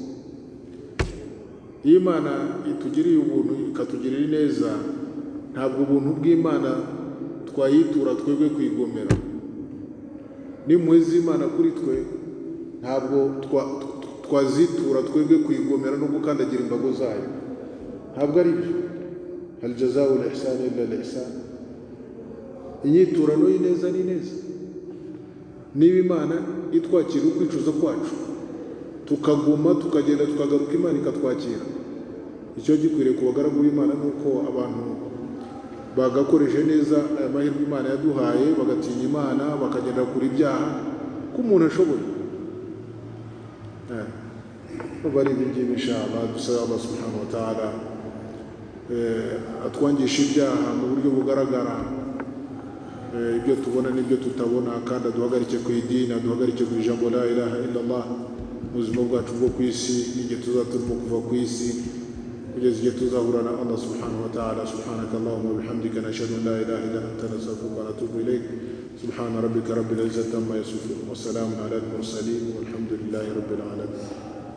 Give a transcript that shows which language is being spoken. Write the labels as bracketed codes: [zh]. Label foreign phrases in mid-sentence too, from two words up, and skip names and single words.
[rw] iyo Imana itugiriye ubuntu ikatugirira neza ntabwo ubuntu bw'Imana twayitura twebwe kwigomera n'impuhwe z'Imana kuri twe ntabwo twazitura twebwe kwigomera no gukandagira imbago zayo ntabwo ari byo hal [ar] جزاء الإحسان إلا الإحسان [rw] inyiturano y'ineza ni neza niba Imana itwakira ukwicuza kwacu tukaguma tukagenda tukagaruka Imana ikatwakira icyo gikwiriye ku bagaragu b'Imana nuko abantu bagakoresha neza aya mahirwe Imana yaduhaye bagatinya Imana bakagenda kuri ibyaha ko umuntu ashoboye bari ibingibi [ar] إن شاء الله [rw] dusaba [ar] الله سبحانه وتعالى [rw] atwangisha ibyaha mu buryo bugaragara ibyo tubona n'ibyo tutabona kandi aduhagarike ku idini aduhagarike ku ijambo [ar] لا إله إلا الله [rw] ubuzima bwacu bwo ku isi n'igihe tuzaturimo kuva ku isi kugeza igihe tuzahura na [ar] الله سبحانه وتعالى سبحانك اللهم وبحمدك نشهد أن لا إله إلا أنت نستغفرك ونتوب إليك سبحان ربك رب العزة عما يصفون وسلام على المرسلين والحمد لله رب العالمين